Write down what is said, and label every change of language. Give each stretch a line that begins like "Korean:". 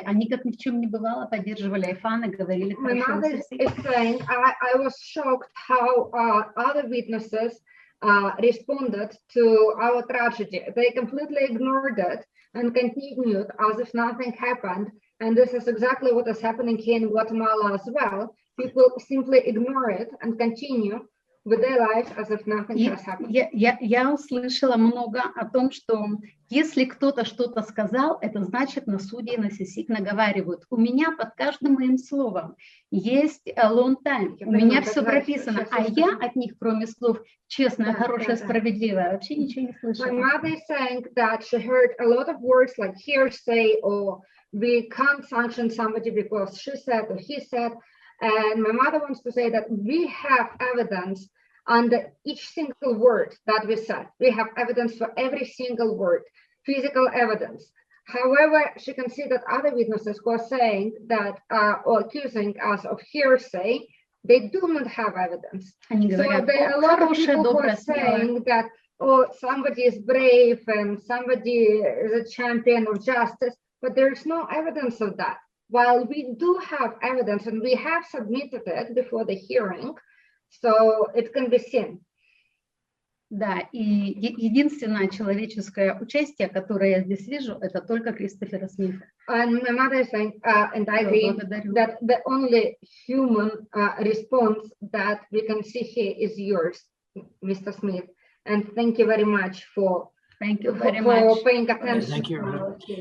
Russian: Они как ни в чем не бывало поддерживали Айфана, говорили хорошо.
English: I was shocked how other witnesses responded to our tragedy. They completely ignored it and continued as if nothing happened. And this is exactly what is happening here in Guatemala as well. People simply ignore it and continue with their lives as if nothing has happened.
Russian: Я услышала много о том, что если кто-то что-то сказал, это значит на суде и на СИСИК наговаривают. У меня под каждым моим словом есть
English: long time.
Russian: У меня все прописано, а я от них, кроме слов честное, хорошее, справедливое, вообще ничего не слышала.
English: My mother is saying that she heard a lot of words like hearsay or we can't sanction somebody because she said or he said. And my mother wants to say that we have evidence under each single word that we said. We have evidence for every single word, physical evidence. However, she can see that other witnesses who are saying that or accusing us of hearsay, they do not have evidence. So there are a lot of people who are saying that, oh, somebody is brave and somebody is a champion of justice, but there is no evidence of that. While we do have evidence and we have submitted it before the hearing, so it can be seen.
Russian: Да, и единственное человеческое участие, которое я здесь вижу, это только Кристофера Смита.
English: And my mother is saying, and I agree, that the only human response that we can see here is yours, Mr. Smith. And thank you very much for paying attention. Thank you.